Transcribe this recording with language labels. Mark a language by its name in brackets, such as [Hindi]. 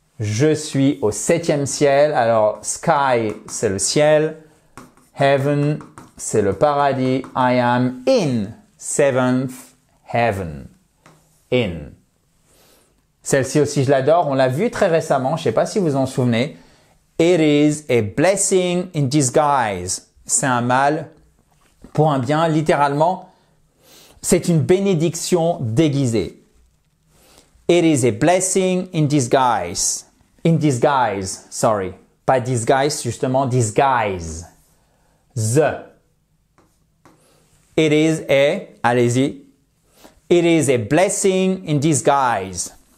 [French] Je suis au 7e ciel. Alors, sky, c'est le ciel. [English] Heaven, [French] c'est le paradis. [English] I am in seventh heaven. In. [French] Celle-ci aussi, je l'adore. On l'a vue très récemment. Je ne sais pas si vous en souvenez. [English] It is a blessing in disguise. [French] C'est un mal pour un bien, littéralement. C'est une bénédiction déguisée. [English] It is a blessing in disguise. In disguise, sorry. Pas disguise, justement, disguise. The. It is a, allez-y. It is a blessing in disguise.